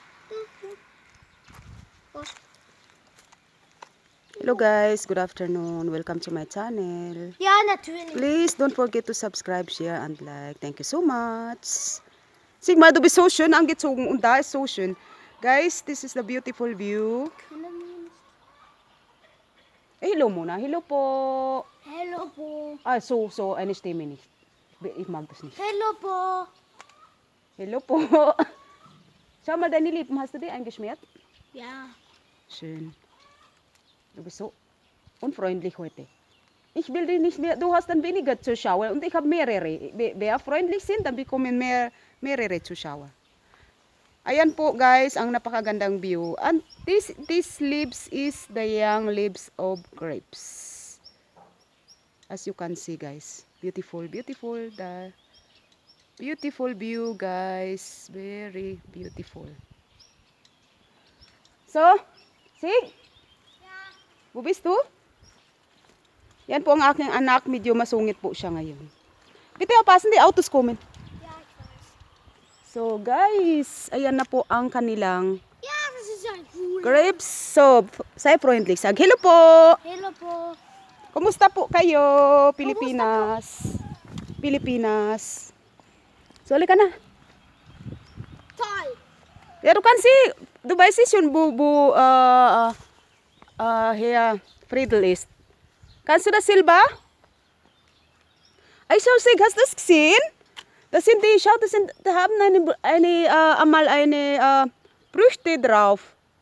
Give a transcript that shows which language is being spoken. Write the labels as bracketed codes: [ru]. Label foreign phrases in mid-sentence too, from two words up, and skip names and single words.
[en] Hello guys, good afternoon. Welcome to my channel. [de] Ja, natürlich. [en] Please don't forget to subscribe, share, and like. Thank you so much. [de] Sigma, du bist so schön angezogen und da ist so schön. [en] Guys, this is the beautiful view. [tl] Hello muna. Hello po. Hello po. [de] So, eine Stimme nicht. Ich mag das nicht. [tl] Hello po. Hello po. [de] Schau mal, deine Lippen, hast du die eingeschmiert? Ja. Schön. Du bist so unfreundlich heute. Ich will dich nicht mehr, du hast dann weniger Zuschauer und ich habe mehrere. Wer freundlich sind, dann bekommen mehrere Zuschauer. [tl] Ayan po guys, ang napakagandang view. [en] And this leaves is the young leaves of grapes. As you can see guys, beautiful, the beautiful view guys, very beautiful. So, see? [de] Wo bist du? [tl] Yan po ang aking anak, medyo masungit po siya ngayon. [de] Bitte aufpassen, die Autos kommen. Ja, ich weiß. [en] So guys, [tl] ayan na po ang kanilang [de] Ja, das ist ja cool. grapes. So, sei freundlich, sag hello po. [tl] Hello po. Kumusta po kayo, Pilipinas? Pilipinas. So, halika na. [de] Toll. Ja, du kannst sie, du weißt schon, wo hier Friedel ist. Kannst du das selber? Also, hast du das gesehen? Das sind die, schau, da haben einmal eine Früchte drauf.